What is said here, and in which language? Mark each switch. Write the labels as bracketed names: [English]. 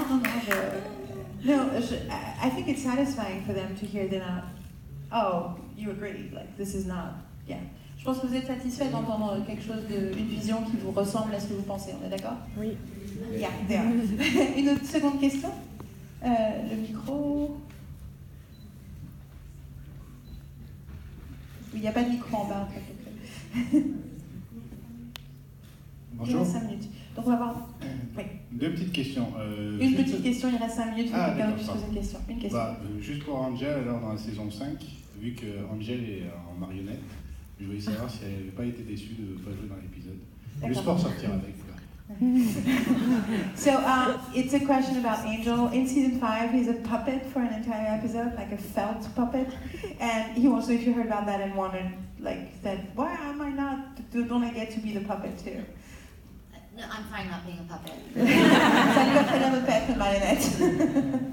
[English] I think it's satisfying for them to hear they're not, oh, you agree, like this is not, yeah. [French] Je pense que vous êtes satisfait d'entendre quelque chose, une vision qui vous ressemble à ce que vous pensez, on est d'accord? Oui. [English] Yeah, there. [French] Une autre seconde question? Le micro. Il n'y a pas de micro en bas. Bonjour. Il reste 5 minutes. Donc on va voir. Oui. 2 petites questions. Une petite question, il reste 5 minutes, Ah, quelqu'un puisse poser une question. Une question. Juste pour Angel, alors dans la saison 5, vu que Angel est en marionnette, je voulais savoir si elle n'avait pas été déçue de ne pas jouer dans l'épisode. Juste pour sortir avec. [English] So it's a question about Angel. In season 5, he's a puppet for an entire episode, like a felt puppet. And he also, if you heard about that and wondered, like, said, why am I don't I get to be the puppet too? No, I'm fine not being a puppet. [French] Ça lui va très bien de pas être une marionnette.